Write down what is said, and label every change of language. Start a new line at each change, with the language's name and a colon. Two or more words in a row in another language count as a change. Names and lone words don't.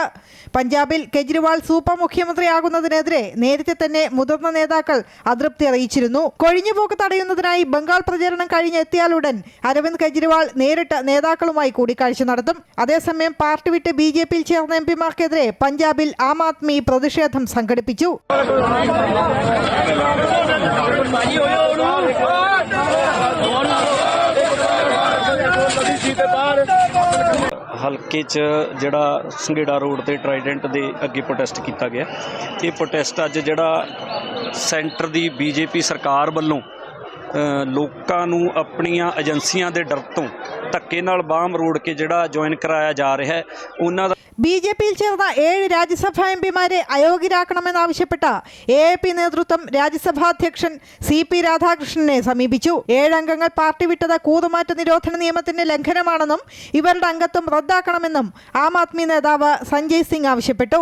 Malayalam: പഞ്ചാബിൽ കെജ്രിവാൾ സൂപ്പർ മുഖ്യമന്ത്രിയാകുന്നതിനെതിരെ നേരത്തെ തന്നെ മുതിർന്ന നേതാക്കൾ അതൃപ്തി അറിയിച്ചിരുന്നു. കൊഴിഞ്ഞുപോക്ക് തടയുന്നതിനായി ബംഗാൾ പ്രചാരണം കഴിഞ്ഞെത്തിയാലുടൻ അരവിന്ദ് കെജ്രിവാൾ നേരിട്ട് നേതാക്കളുമായി കൂടിക്കാഴ്ച നടത്തും. അതേസമയം പാർട്ടി വിട്ട് ബിജെപിയിൽ ചേർന്ന എംപിമാർക്കെതിരെ പഞ്ചാബിൽ ആം ആദ്മി പ്രതിഷേധം സംഘടിപ്പിച്ചു.
Punjabi: ਹਲਕੇ 'ਚ ਜਿਹੜਾ ਸੰਘੇੜਾ ਰੋਡ ਤੇ ਟਰਾਈਡੈਂਟ ਦੇ ਅੱਗੇ ਪ੍ਰੋਟੈਸਟ ਕੀਤਾ ਗਿਆ। ਇਹ ਪ੍ਰੋਟੈਸਟ ਅੱਜ ਜਿਹੜਾ ਸੈਂਟਰ ਦੀ ਬੀਜੇਪੀ ਸਰਕਾਰ ਵੱਲੋਂ ਲੋਕਾਂ ਨੂੰ ਆਪਣੀਆਂ ਏਜੰਸੀਆਂ ਦੇ ਡਰ ਤੋਂ ਧੱਕੇ ਨਾਲ ਬਾਹਮ ਰੋੜ ਕੇ ਜਿਹੜਾ ਜੁਆਇਨ ਕਰਾਇਆ ਜਾ ਰਿਹਾ ਹੈ ਉਹਨਾਂ ਦਾ
Malayalam: ബിജെപിയിൽ ചേർന്ന 7 രാജ്യസഭാ എംപിമാരെ അയോഗ്യരാക്കണമെന്നാവശ്യപ്പെട്ട AAP നേതൃത്വം രാജ്യസഭാ അധ്യക്ഷൻ CP രാധാകൃഷ്ണനെ സമീപിച്ചു. 7 അംഗങ്ങൾ പാർട്ടി വിട്ടത് കൂറുമാറ്റ നിരോധന നിയമത്തിന്റെ ലംഘനമാണെന്നും ഇവരുടെ അംഗത്വം റദ്ദാക്കണമെന്നും ആം ആദ്മി നേതാവ് സഞ്ജയ് സിംഗ് ആവശ്യപ്പെട്ടു.